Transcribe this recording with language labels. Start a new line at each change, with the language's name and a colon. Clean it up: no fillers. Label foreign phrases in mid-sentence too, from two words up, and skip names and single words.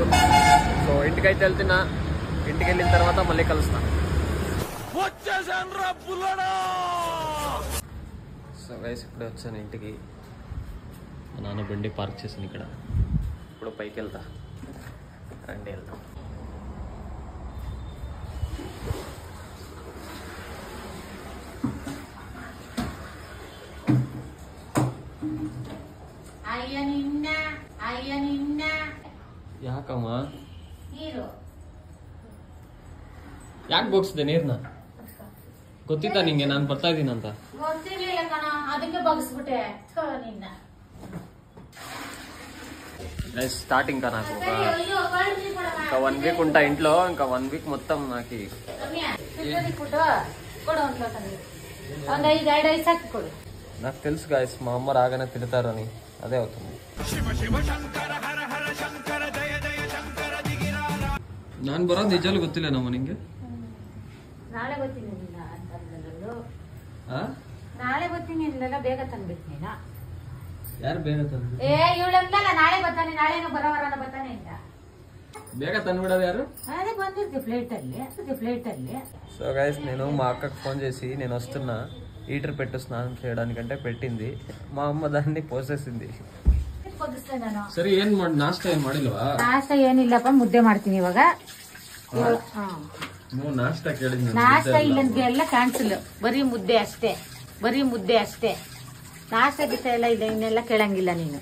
Telugu: సో ఇంటికైతే వెళ్తున్నా. ఇంటికి వెళ్ళిన తర్వాత మళ్ళీ కలుస్తాను. సో గైస్ ఇప్పుడే వచ్చాను ఇంటికి. మా నాన్న బండి పార్క్ చేసాను ఇక్కడ. ఇప్పుడు పైకి వెళ్తా. రండి వెళ్తాం.
Kannada: ಯಾಕಮ್ಮ ಯಾಕೆ ಬೋಗ್ಸಿದೆ ನೀರ್ನ? ಗೊತ್ತಿತ್ತಾ ನಿಂಗೆ ನಾನು ಬರ್ತಾ ಇದ್ದೀನಿ ಅಂತ?
Telugu: స్టార్టింగ్ కా నాకు ఇంకా 1 వీక్ ఉంటా ఇంట్లో. ఇంకా 1 వీక్ మొత్తం నాకు నాకు తెలుసు గాయస్, మా అమ్మ రాగానే తిడతారు అని. అదే అవుతుంది.
Kannada: ನಾನು ಬರೋದು ನಿಜವಾಗ್ಲೂ ಗೊತ್ತಿಲ್ಲ ನಮ್ಮ ನಿಂಗೆ. ನಾಳೆ ಬರ್ತೀನಿ ಬೇಗ ತಂದ್ಬಿಟ್ಟು ನೀನು. ಯಾರು ಬೇಗ ತಂದ್ರು? ಇವಳಂತಲ್ಲ ನಾಳೆ ಬರ್ತಾನೆ, ನಾಳೆನೂ ಬರೋವರ ಬರ್ತಾನೆ ಅಂತ ಬೇಗ ತಂದ್ಬಿಡೋದು ಯಾರು? అదే ಬಂದಿರ್ತಿ ಫ್ಲೈಟ್ ಅಲ್ಲಿ.
Telugu: సో గైస్ నేను మా అక్కకు ఫోన్ చేసి నేను వస్తున్నా, హీటర్ పెట్టు స్నానం చేయడానికంటే పెట్టింది. మా అమ్మ దాన్ని పోసేసింది.
Kannada: ಸರಿ, ಏನ್ ಮಾಡಿ ನಾಷ್ಟ ಏನ್ ಮಾಡಿಲ್ವಾ? ನಾಷ್ಟ ಏನಿಲ್ಲಪ್ಪ, ಮುದ್ದೆ ಮಾಡ್ತೀನಿ ಇವಾಗ. ನಾಷ್ಟ ಇಲ್ಲಂದ್ರೆ ಎಲ್ಲ ಕ್ಯಾನ್ಸಲ್. ಬರೀ ಮುದ್ದೆ ಅಷ್ಟೇ. ನಾಷ್ಟ ಗಿಷ್ಟ ಎಲ್ಲ ಇದೆ, ಇನ್ನೆಲ್ಲ ಕೇಳಂಗಿಲ್ಲ ನೀನು.